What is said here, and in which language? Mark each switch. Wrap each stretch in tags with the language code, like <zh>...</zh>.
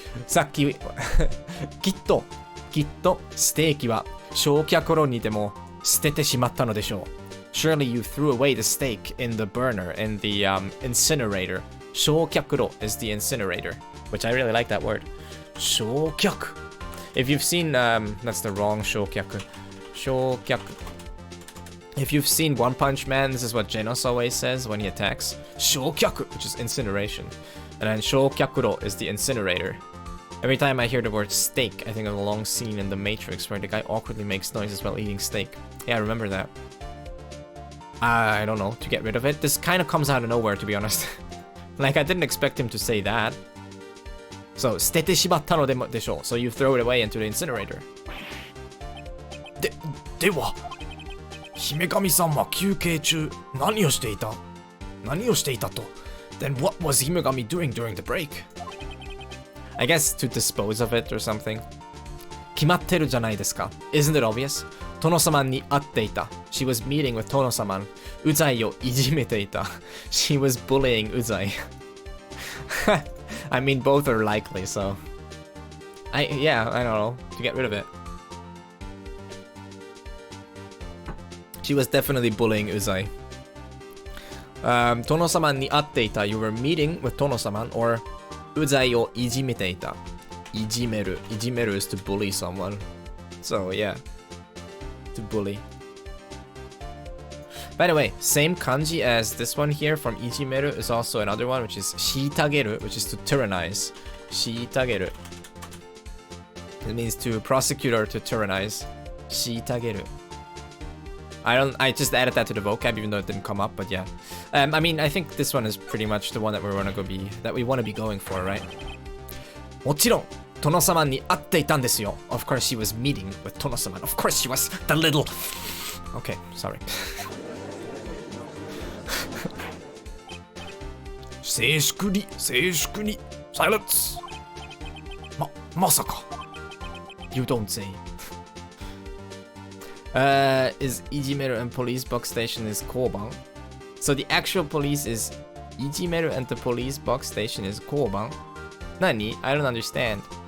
<ja>さっき、きっと、ステーキは、焼却炉にでも、捨ててしまったのでしょう。</ja> <en>Surely you threw away the steak in the burner, in the incinerator. 焼却炉 is the incinerator, which I really like that word.</en> <ja>焼却.</ja> <en>If you've seen, that's the wrong 焼却.</en> <ja>焼却.</ja> <en>If you've seen One Punch Man, this is what Genos always says when he attacks. 焼却, which is incineration. And then 焼却炉 is the incinerator. Every time I hear the word steak, I think of a long scene in The Matrix where the guy awkwardly makes noises while eating steak. Yeah, I remember that. I don't know, to get rid of it. This kind of comes out of nowhere, to be honest. Like, I didn't expect him to say that.</en> <ja>So, 捨ててしまったのでしょう.</ja> <en>So you throw it away into the incinerator.</en> <ja>では、姫神さんは休憩中、何をしていたと?</ja> <en>Then what was Himegami doing during the break? I guess to dispose of it or something.</en> <ja>決まってるじゃないですか.</ja> <en>Isn't it obvious?</en> <ja>殿様に会っていた.</ja> <en>She was meeting with 殿様.</en> <ja>うざいをいじめていた.</ja> <en>She was bullying うざい. I mean, both are likely, so... Yeah, I don't know. To get rid of it. She was definitely bullying うざい.</en> <ja>殿様に会っていた.</ja> <en>You were meeting with 殿様 or</en> <ja>うざいをいじめていた.</ja> <en>いじめる is to bully someone. So, yeah. To bully. By the way, same kanji as this one here from ijimeru is also another one, which is shiitageru, which is to tyrannize. Shiitageru. It means to prosecute or to tyrannize. Shiitageru. I just added that to the vocab even though it didn't come up, but yeah. I mean, I think this one is pretty much the one that we want to be going for, right?</en> <ja>もちろん 殿様に会っていたんですよ.</ja> <en>Of course she was meeting with 殿様. Of course she was the little... Okay, sorry.</en> <ja>静粛に</ja> <en>Silence!</en> <ja>まさか</ja> <en>You don't say. Is Ijimeru and police box station is Koban. So the actual police is Ijimeru and the police box station is koban. Nani? I don't understand.</en>